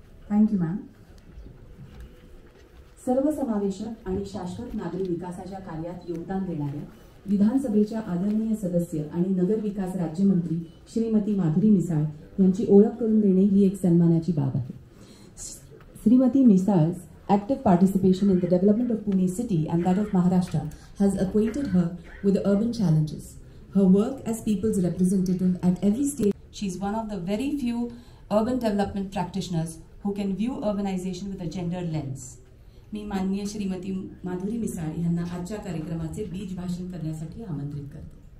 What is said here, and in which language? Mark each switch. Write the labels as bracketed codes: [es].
[en] Thank you ma'am. [mr] सर्वसमावेशक आणि शाश्वत नागरी विकासाच्या कार्यात योगदान देणाऱ्या विधानसभेच्या आदरणीय सदस्य आणि नगर विकास राज्यमंत्री श्रीमती माधुरी मिसाळ यांची ओळख करून देणे ही एक सन्मानाची बाब आहे. [en] Shrimati Misal's active participation in the development of Pune city and that of Maharashtra has acquainted her with the urban challenges. Her work as people's representative at every stage, she is one of the very few urban development practitioners who can view urbanization with a gender lens. [mr] मी माननीय श्रीमती माधुरी मिसाळ यांना आजच्या कार्यक्रमाचे बीज भाषण करण्यासाठी आमंत्रित करते.